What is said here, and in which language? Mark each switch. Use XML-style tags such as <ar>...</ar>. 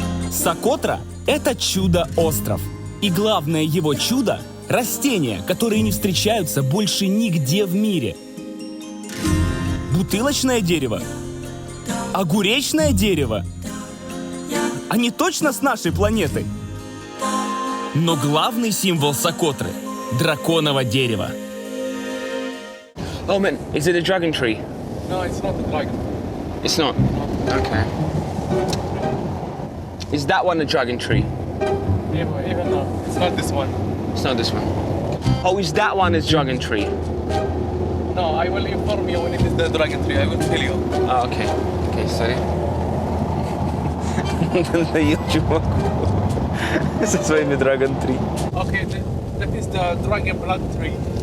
<ru>Сокотра – это чудо-остров. И главное его чудо – растения, которые не встречаются больше нигде в мире. Бутылочное дерево? Огуречное дерево? Они точно с нашей планеты? Но главный символ Сокотры – драконово дерево.</ru> <en>Oh man, is it a dragon tree? No, it's not the dragon. It's not? Okay. Is that one a dragon tree? Even no, it's not this one. It's not this one. Oh, is that one a dragon tree? No, I will inform you when it is the dragon tree. I will tell you. Oh, okay. Okay, sorry.</en> <ru>Надоел чуваку со своими dragon tree.</ru> <en>Okay, that is the dragon blood tree.</en>